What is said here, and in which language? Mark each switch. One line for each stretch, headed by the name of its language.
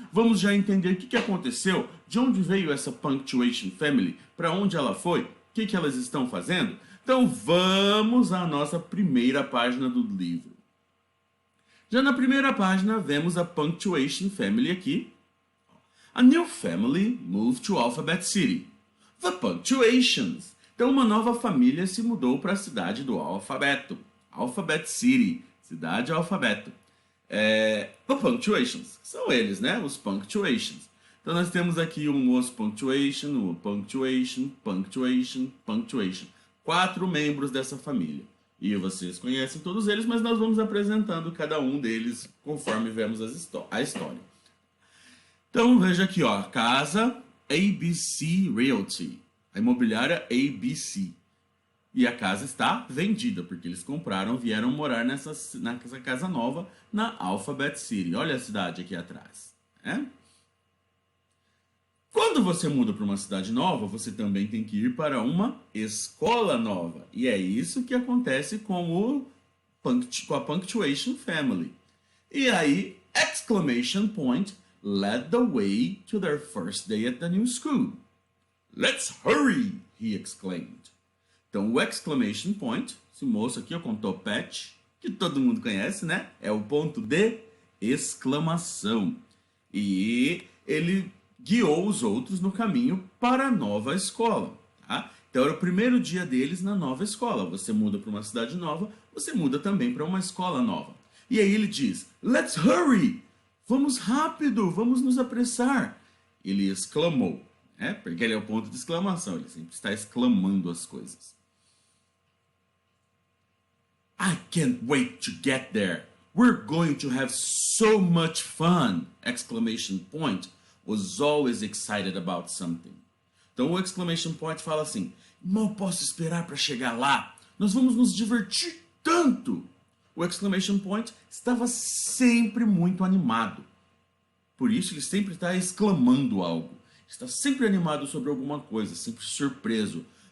Portuguese: Vamos já entender o que aconteceu, de onde veio essa Punctuation Family, para onde ela foi, o que elas estão fazendo. Então vamos à nossa primeira página do livro. Já na primeira página vemos a Punctuation Family aqui.
English: A new family moved to Alphabet City. The Punctuations.
Portuguese: Então uma nova família se mudou para a cidade do alfabeto. Alphabet City. Cidade alfabeto. The Punctuations. São eles, né? Os Punctuations. Então nós temos aqui was punctuation, o punctuation, punctuation, punctuation. 4 membros dessa família. E vocês conhecem todos eles, mas nós vamos apresentando cada um deles conforme vemos a história. Então veja aqui, ó, casa ABC Realty. A imobiliária ABC. E a casa está vendida, porque eles compraram, vieram morar nessa casa nova na Alphabet City. Olha a cidade aqui atrás. Quando você muda para uma cidade nova, você também tem que ir para uma escola nova. E é isso que acontece com a Punctuation Family. E aí,
English: exclamation point led the way to their first day at the new school. Let's hurry, he exclaimed.
Portuguese: Então, o exclamation point, esse moço aqui, com topete, que todo mundo conhece, né? É o ponto de exclamação. E ele guiou os outros no caminho para a nova escola. Tá? Então, era o primeiro dia deles na nova escola. Você muda para uma cidade nova, você muda também para uma escola nova. E aí ele diz,
English: let's hurry!
Portuguese: Vamos rápido, vamos nos apressar. Ele exclamou, né? Porque ele é o ponto de exclamação, ele sempre está exclamando as coisas.
English: I can't wait to get there. We're going to have so much fun! Exclamation point was always excited about something.
Portuguese: Então o exclamation point fala assim, mal posso esperar para chegar lá. Nós vamos nos divertir tanto. O exclamation point estava sempre muito animado. Por isso ele sempre está exclamando algo. Está sempre animado sobre alguma coisa, sempre surpreso.